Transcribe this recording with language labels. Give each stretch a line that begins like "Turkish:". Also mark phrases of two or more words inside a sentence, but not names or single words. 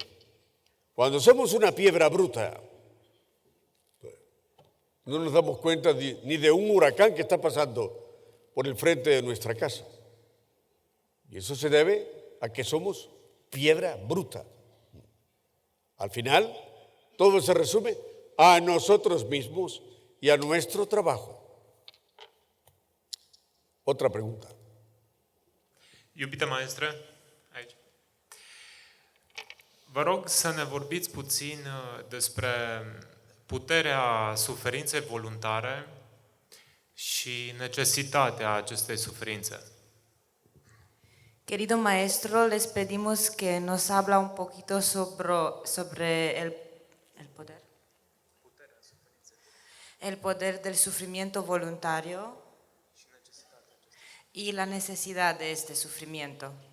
Spanish: Cuando somos una piedra bruta, no nos damos cuenta ni de un huracán que está pasando por el frente de nuestra casa. Y eso se debe a que somos piedra bruta. Al final, todo se resume a nosotros mismos y a nuestro trabajo. Otra pregunta.
Romanian: Iubita maestră, aici. Vă rog să ne vorbiți puțin despre puterea suferinței voluntare și necesitatea acestei suferințe.
Spanish: Querido maestro, les pedimos que nos habla un poquito sobre el poder del sufrimiento voluntario y la necesidad de este sufrimiento.